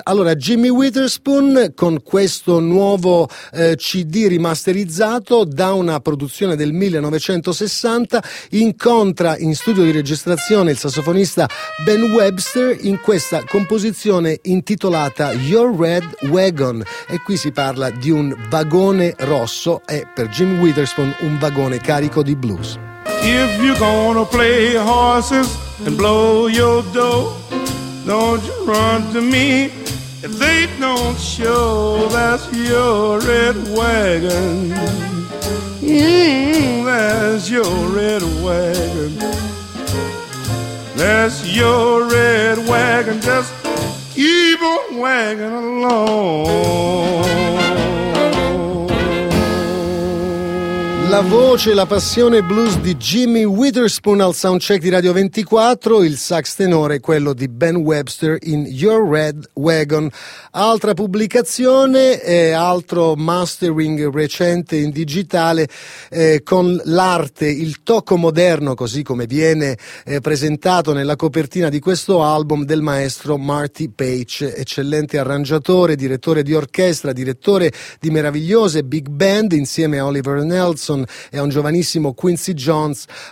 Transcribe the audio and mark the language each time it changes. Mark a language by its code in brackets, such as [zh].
[it] Allora, Jimmy Witherspoon con questo nuovo CD rimasterizzato da una produzione del 1960 incontra in studio di registrazione il sassofonista Ben Webster in questa composizione intitolata Your Red Wagon, e qui si parla di un vagone rosso, e per Jim Witherspoon un vagone carico di blues. [en] If you're gonna play horses and blow your dough, don't you run to me if they don't show. That's your red wagon. There's your red wagon. There's your red wagon. Just keep on wagging along. [it] La voce, la passione blues di Jimmy Witherspoon al soundcheck di Radio 24, il sax tenore, quello di Ben Webster in Your Red Wagon. Altra pubblicazione, altro mastering recente in digitale, con l'arte, il tocco moderno, così come viene presentato nella copertina di questo album, del maestro Marty Paich, eccellente arrangiatore, direttore di orchestra, direttore di meravigliose big band insieme a Oliver Nelson e un giovanissimo Quincy Jones.